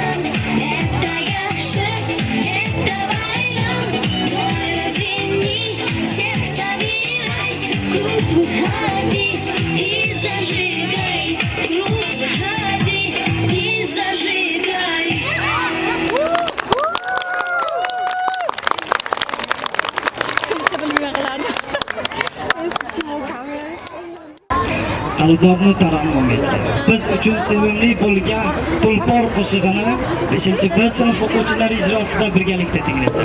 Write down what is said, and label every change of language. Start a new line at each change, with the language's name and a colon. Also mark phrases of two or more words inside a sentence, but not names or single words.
Russian: Это яхши, это байрам. Давай развени, всех собирай. Круг выходи и зажигай. Круг выходи и зажигай.
Uzbek: qalblarni tarannum etgan. Biz uchun sevimli bo'lgan Tulpor qo'shig'ini 5-B sinf o'quvchilari ijrosida birgalikda tinglasak.